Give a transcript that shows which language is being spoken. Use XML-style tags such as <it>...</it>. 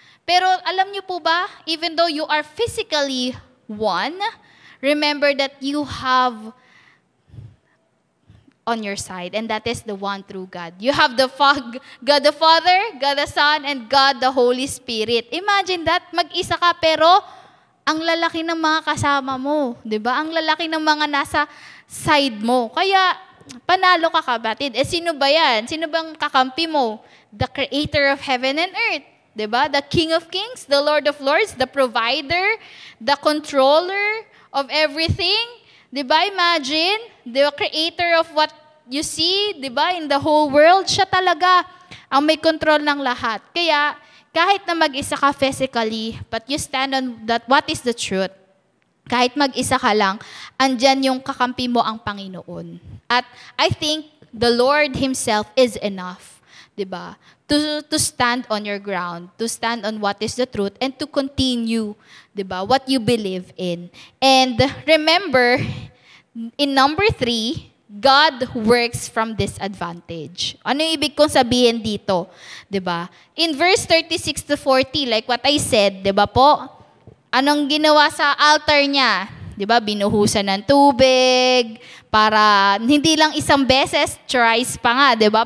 <tl>Pero alam niyo po ba,</tl> <en>even though you are physically one, remember that you have on your side, and that is the one true God. You have God the Father, God the Son, and God the Holy Spirit. Imagine that,</en> <tl>mag-isa ka pero ang lalaki ng mga kasama mo, 'di ba? Ang lalaki ng mga nasa side mo. Kaya panalo ka, kapatid. Sino ba 'yan? Sino bang kakampi mo?</tl> <en>The Creator of heaven and earth. 'Di ba? The King of Kings, the Lord of Lords, the provider, the controller of everything. 'Di ba? Imagine, the creator of what you see, 'di ba? In the whole world,</en> <tl>siya talaga ang may control ng lahat.</tl> <en>Kaya</en> <tl>kahit na mag-isa ka</tl> <en>physically, but you stand on that what is the truth.</en> <tl>Kahit mag-isa ka lang, andyan yung kakampi mo ang Panginoon.</tl> <en>At I think the Lord Himself is enough, di ba? To stand on your ground, to stand on what is the truth, and to continue, di ba, what you believe in. And remember, in number 3, God works from disadvantage.</en> <tl>Ano yung ibig kong sabihin dito? Diba?</tl> <en>In verse 36 to 40, like what I said,</en> <tl>diba po? Anong ginawa sa altar niya? Diba? Binuhusan ng tubig, para hindi lang isang beses, thrice pa nga, diba?</tl>